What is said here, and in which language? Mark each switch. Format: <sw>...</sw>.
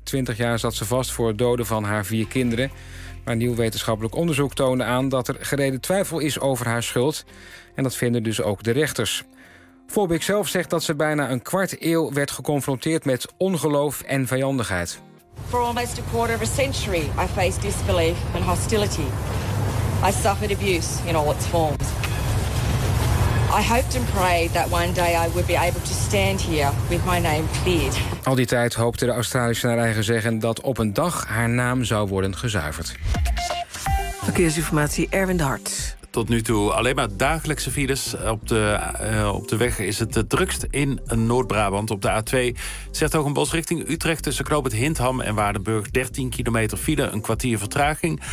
<nl>20 jaar zat ze vast voor het doden van haar 4 kinderen. Maar nieuw wetenschappelijk onderzoek toonde aan dat er gereden twijfel is over haar schuld. En dat vinden dus ook de rechters. Volbeek zelf zegt dat ze bijna een kwart eeuw werd geconfronteerd met ongeloof en vijandigheid.</nl> <en>For almost a quarter of a century, I faced disbelief and hostility. I suffered abuse in all its forms. I hoped and prayed that one day I would be able to stand here with my name cleared.</en> <nl>Al die tijd hoopte de Australische naar eigen zeggen dat op een dag haar naam zou worden gezuiverd. Verkeersinformatie Erwin de Hart. Tot nu toe alleen maar dagelijkse files. Op de weg is het drukst in Noord-Brabant op de A2. ´s-Hertogenbosch richting Utrecht tussen knooppunt Hintham en Waardenburg 13 kilometer file, een kwartier vertraging.</nl>